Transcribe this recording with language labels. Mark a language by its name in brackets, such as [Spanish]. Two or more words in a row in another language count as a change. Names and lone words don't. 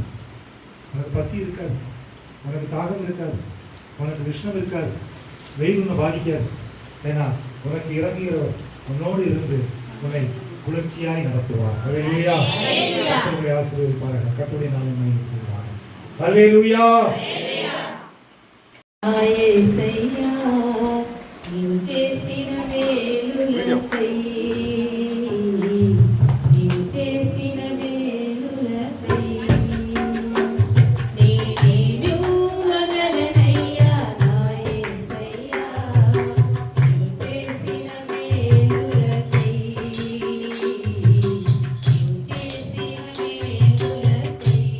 [Tamil] உனக்கு பசி இருக்காது, உனக்கு தாகம் இருக்காது, உனக்கு உஷ்ணம் இருக்காது, வெயில் உன்னை பாதிக்காது. ஏன்னா உனக்கு இறங்குகிறவர் உன்னோடு இருந்து உன்னை குளிர்ச்சியாய் நடத்துவார். அல்லேலூயா. கர்த்தருடைய ஆசீர்வதிப்பார்கள். கர்த்தருடைய நாமம் மகிமைப்படுவதாக. அல்லேலூயா. [Telugu] యేసయ్యా నీవు చేసిన మేలులకై నీవు చేసిన మేలులకై నేనేమి ఇవ్వగలనయ్యా నా యేసయ్యా నీవు చేసిన మేలులకై నీవు చేసిన మేలులకై